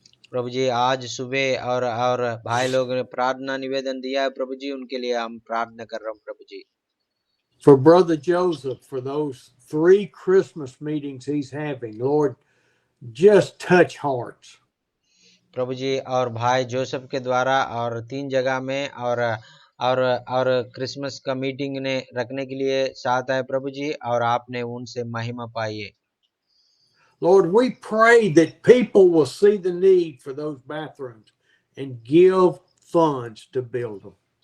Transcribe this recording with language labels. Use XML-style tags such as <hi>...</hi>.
<hi>प्रभु जी आज सुबह और भाई लोगों ने प्रार्थना निवेदन दिया है प्रभु जी, उनके लिए हम प्रार्थना कर रहे हैं प्रभु जी।</hi> <en>For Brother Joseph, for those 3 Christmas meetings he's having, Lord, just touch hearts.</en> <hi>प्रभु जी और भाई जोसेफ के द्वारा और 3 जगह में और क्रिसमस का मीटिंग ने रखने के लिए चाहता है प्रभु जी, और आपने उनसे महिमा पाइए।</hi> <en>Lord, we pray that people will see the need for those bathrooms and give funds to build them.</en>